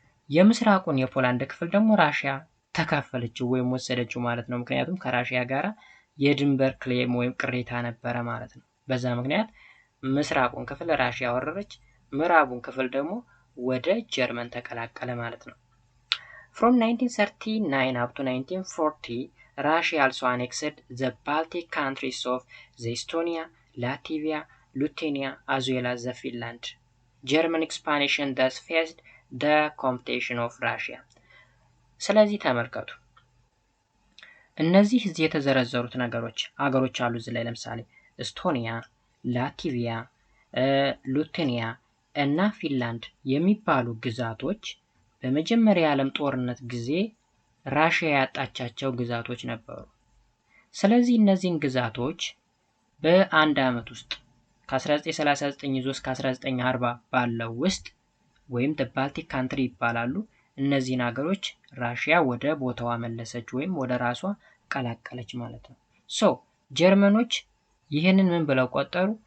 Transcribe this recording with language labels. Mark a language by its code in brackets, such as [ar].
[am] የምስራቁን የፖላንድ ክፍል ደግሞ ራሽያ ተካፈለችው ወይም ወሰደችው ማለት ነው። ምክንያቱም ከራሽያ ጋራ የድንበር ክሌም ወይም ቅሬታ ነበረ ማለት ነው። በዛ ምክንያት ምስራቁን ክፍል ራሽያ ወረረች፣ ምዕራቡን ክፍል ደግሞ ወደ ጀርመን ተቀላቀለ ማለት ነው። [en] From 1939 up to 1940 Russia also annexed the Baltic countries of the Estonia, Latvia, Lithuania as well as the Finland. German expansion thus faced the competition of Russia. [am] ስለዚህ ተመልከቱ እነዚህ እዚህ የተዘረዘሩት አገሮች አሉ። እዚህ ላይ ለምሳሌ ኤስቶኒያ፣ ላትቪያ፣ ሊቱዌኒያ እና ፊንላንድ የሚባሉ ግዛቶች በመጀመሪያ የዓለም ጦርነት ጊዜ ራሽያ ያጣቻቸው ግዛቶች ነበሩ። ስለዚህ እነዚህን ግዛቶች በአንድ ዓመት ውስጥ ከ1939 ይዞ እስከ 1940 ባለው ውስጥ ወይም ባልቲክ ካንትሪ ይባላሉ። እነዚህን ሀገሮች ራሽያ ወደ ቦታዋ መለሰች ወይም ወደ ራሷ ቀላቀለች ማለት ነው። ሶ ጀርመኖች ይህንን ምን ብለው ቆጠሩ?